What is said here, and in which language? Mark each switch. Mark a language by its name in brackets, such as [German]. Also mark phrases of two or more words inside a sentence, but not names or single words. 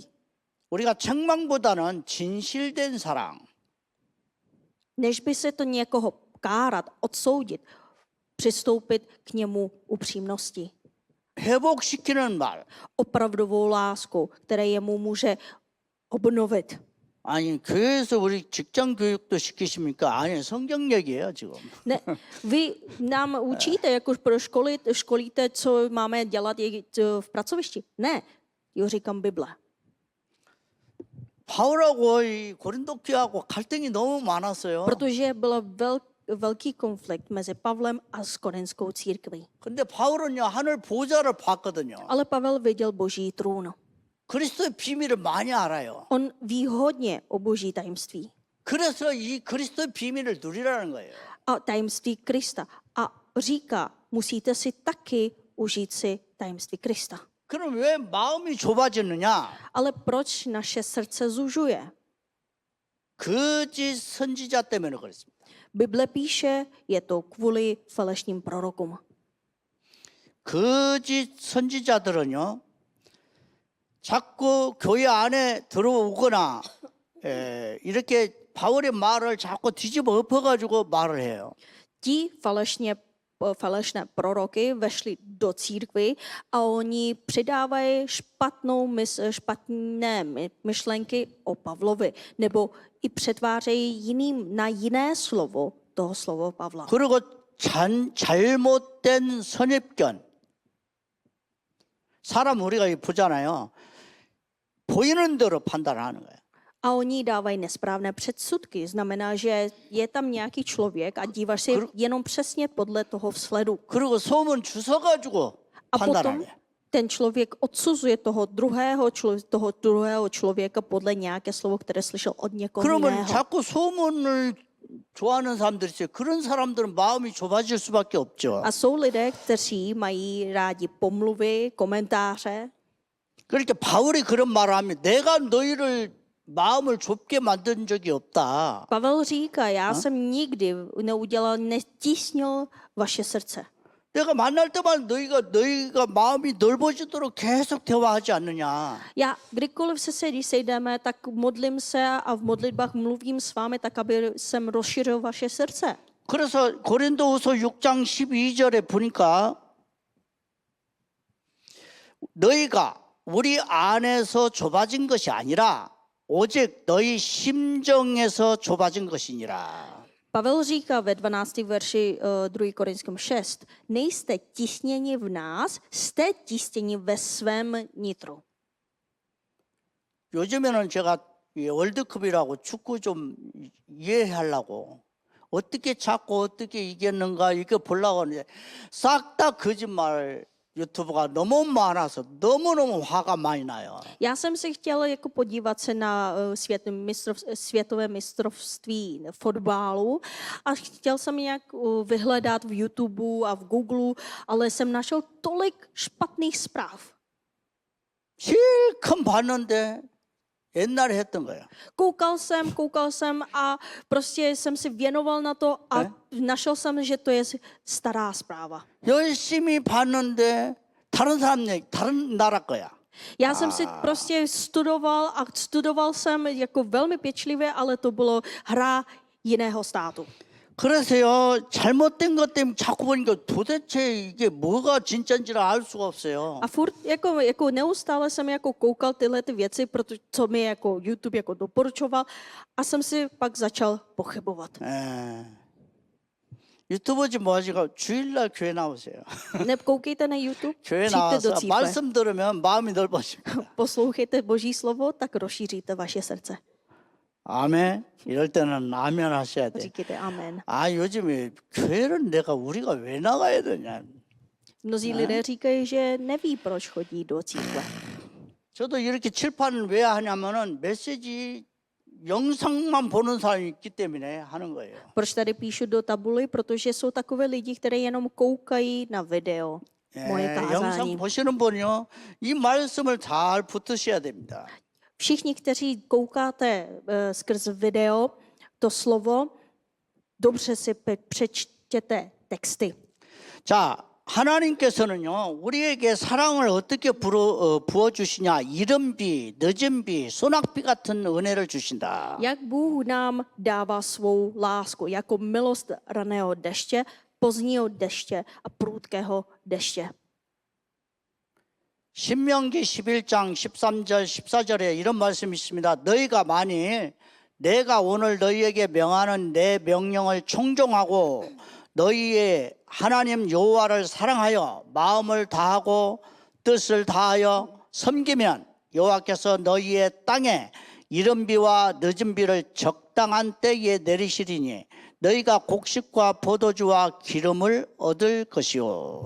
[Korean] 우리가 책망보다는 진실된 사랑. [Czech] Než by se to někoho kárat, odsoudit, přistoupit k němu upřímnosti. [Korean] 회복시키는 말. [Czech] Opravdovou lásku, které jemu může obnovit. [Korean] 아니 교회에서 우리 직장 교육도 시키십니까? 아니 성경 얘기예요 지금. [Czech] Ne, vy nám učíte, jako pro školíte, co máme dělat v pracovišti. Ne, jo, říkám Bible. [Korean] 바울하고 이 고린도 교회하고 갈등이 너무 많았어요. [Czech] Protože byl velký konflikt mezi Pavlem a s korintskou církví. [Korean] 근데 바울은요 하늘 보좌를 봤거든요. [Czech] Ale Pavel viděl boží trůn. [Korean] 그리스도의 비밀을 많이 알아요. [Czech] On ví hodně o boží tajemství. [Korean] 그래서 이 그리스도의 비밀을 누리라는 거예요. [Czech] A tajemství Krista. A říká, musíte si taky užít si tajemství Krista. [Korean] 그럼 왜 마음이 좁아지느냐? [Czech] Ale proč naše srdce zužuje? [Korean] 거짓 선지자 때문에 그렇습니다. [Czech] Bible píše, je to kvůli falešním prorokům. [Korean] 거짓 선지자들은요, 자꾸 교회 안에 들어오거나 이렇게 바울의 말을 자꾸 뒤집어 엎어가지고 말을 해요. [Czech] Ti falešné proroky vešli do církvy a oni přidávají špatné myšlenky o Pavlovi, nebo i přetvářejí na jiné slovo toho slova Pavla. [Korean] 그리고 잘못된 선입견. 사람 우리가 보잖아요. 보이는 대로 판단하는 거예요. [Czech] A oni dávají nesprávné předsudky. Znamená, že je tam nějaký člověk a díváš se jenom přesně podle toho vzhledu. [Korean] 그리고 소문 주워가지고 [Czech] A potom [Korean] 판단하네. [Czech] ten člověk odsuzuje toho druhého člověka podle nějaké slovo, které slyšel od někoho [Korean] 그러면 [Czech] jiného. [Korean] 자꾸 소문을 좋아하는 사람들이 있어요. 그런 사람들은 마음이 좁아질 수밖에 없죠. [Czech] A jsou lidé, kteří mají rádi pomluvy, komentáře. [Korean] 그러니까 바울이 그런 말을 하면 내가 너희를 마음을 좁게 만든 적이 없다. [Czech] Pavel říká, já jsem nikdy netísnil vaše srdce. [Korean] 내가 만날 때만 너희가 마음이 넓어지도록 계속 대화하지 않느냐. [Czech] Já kdykoliv když sejdeme, tak modlím se a v modlitbách mluvím s vámi tak, aby jsem rozšířil vaše srdce. [Korean] 그래서 고린도후서 6장 12절에 보니까 너희가 우리 안에서 좁아진 것이 아니라 오직 너희 심정에서 좁아진 것이니라. [Czech] Pavel říká ve 12. verši 2. Korinským 6, nejste tisněni v nás, jste tisněni ve svém nitru. [Korean] 요즘에는 제가 월드컵이라고 축구 좀 이해하려고 어떻게 잡고 어떻게 이겼는가 이거 보려고 하는데 싹 다 거짓말 유튜브가 너무 많아서 너무너무 화가 많이 나요. [Czech] Já jsem si chtěla jako podívat se na světové mistrovství fotbalu a chtěl jsem nějak vyhledat v YouTube a v Google, ale jsem našel tolik špatných zpráv. [Korean] 실컷 봤는데 옛날에 했던 거야. [Czech] Koukal jsem a prostě jsem si věnoval na to a našel jsem, že to je stará zpráva. [Korean] 열심히 봤는데 다른 사람 얘기, 다른 나라 거야. [Czech] Já jsem si prostě studoval jsem jako velmi pečlivě, ale to bylo hra jiného státu. [Korean] 그래서요 잘못된 것 때문에 자꾸 보니까 도대체 이게 뭐가 진짜인지를 알 수가 없어요. [Czech] A furt jako neustále jsem jako koukal tyhle ty věci, protože co mi jako YouTube jako doporučoval a jsem si pak začal pochybovat. [Korean] 유튜브지 뭐지가 주일날 교회 나오세요. [Czech] Nekoukejte na YouTube, [Korean] 교회 [Czech] přijďte do [Korean] 나와서 [Czech] církve, [Korean] 말씀 들으면 마음이 넓어집니다. [Czech] poslouchejte Boží slovo, tak rozšíříte vaše srdce. [Korean] 아멘. 이럴 때는 아멘 하셔야 돼. [Czech] Říkejte amen. [Korean] 아 요즘에 교회를 우리가 왜 나가야 되냐. [Czech] Mnozí lidé říkají, že neví, proč chodí do církve. [Korean] 저도 이렇게 칠판을 왜 하냐면은 메시지 영상만 보는 사람이 있기 때문에 하는 거예요. [Czech] Proč tady píšu do tabuly? Protože jsou takové lidi, kteří jenom koukají na video, moje [Korean] 영상 [Czech] kázání. [Korean] 보시는 분이요, 이 말씀을 잘 붙으셔야 됩니다. [Czech] Všichni, kteří koukáte skrz video, to slovo, dobře si přečtěte texty. [Korean] 자, 하나님께서는요, 우리에게 사랑을 어떻게 부어주시냐, 이른비, 늦은비, 소낙비 같은 은혜를 주신다. [Czech] Jak Bůh nám dává svou lásku, jako milost raného deště, pozdního deště a prudkého deště. [Korean] 신명기 11장 13절 14절에 이런 말씀이 있습니다. 너희가 만일 내가 오늘 너희에게 명하는 내 명령을 청종하고 너희의 하나님 여호와를 사랑하여 마음을 다하고 뜻을 다하여 섬기면 여호와께서 너희의 땅에 이른 비와 늦은 비를 적당한 때에 내리시리니 너희가 곡식과 포도주와 기름을 얻을 것이요.